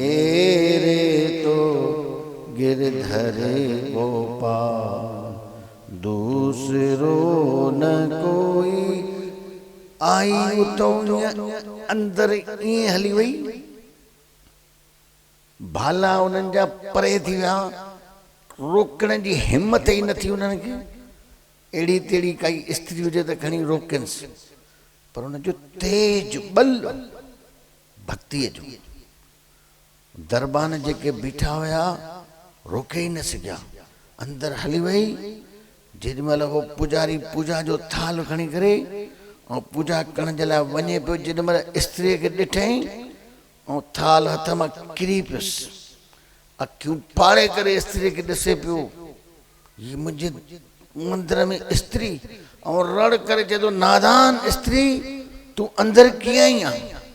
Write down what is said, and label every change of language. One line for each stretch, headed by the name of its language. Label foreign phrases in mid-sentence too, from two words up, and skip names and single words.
Hindi: मेरे तो गिरधर गोपाल दूसरो न कोई
Sindhi: आई उतो अंदर ईअं हली वई भाला उन्हनि जा परे थी विया रोकण जी हिम्मत ई न थी उन्हनि खे अहिड़ी तेड़ी काई स्त्री हुजे त खणी रोकनिसि पर उनजो तेज बल भक्तिअ जो दरबान जेके बीठा हुया रोके ई न सघिया अंदर हली वई जेॾीमहिल उहो पुजारी पूजा जो थाल खणी करे ऐं पूजा करण जे लाइ वञे पियो जेॾीमहिल स्त्रीअ खे ॾिठई ऐं थाल हथ मां किरी पियुसि अखियूं फाड़े करे स्त्रीअ खे ॾिसे पियो हीअ मुंहिंजे मंदिर में स्त्री ऐं रड़ करे चए थो नादान स्त्री तूं अंदर कीअं आई आहे